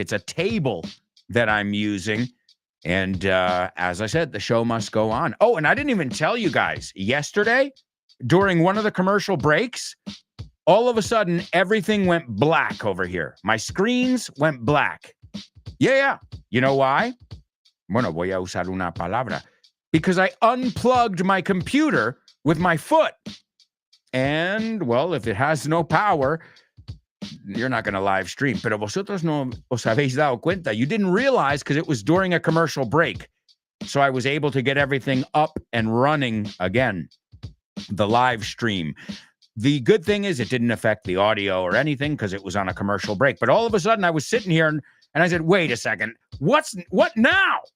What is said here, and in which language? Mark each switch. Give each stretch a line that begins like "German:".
English: It's a table that I'm using. And as I said, the show must go on. Oh, and I didn't even tell you guys, yesterday, during one of the commercial breaks, all of a sudden, everything went black over here. My screens went black. Yeah. You know why?
Spanish: Bueno, voy a usar una palabra.
English: Because I unplugged my computer with my foot. And, well, if it has no power, you're not going to live stream.
Spanish: Pero vosotros no os habéis dado cuenta.
English: You didn't realize because it was during a commercial break. So I was able to get everything up and running again. The live stream. The good thing is it didn't affect the audio or anything because it was on a commercial break. But all of a sudden I was sitting here and I said, wait a second, what now?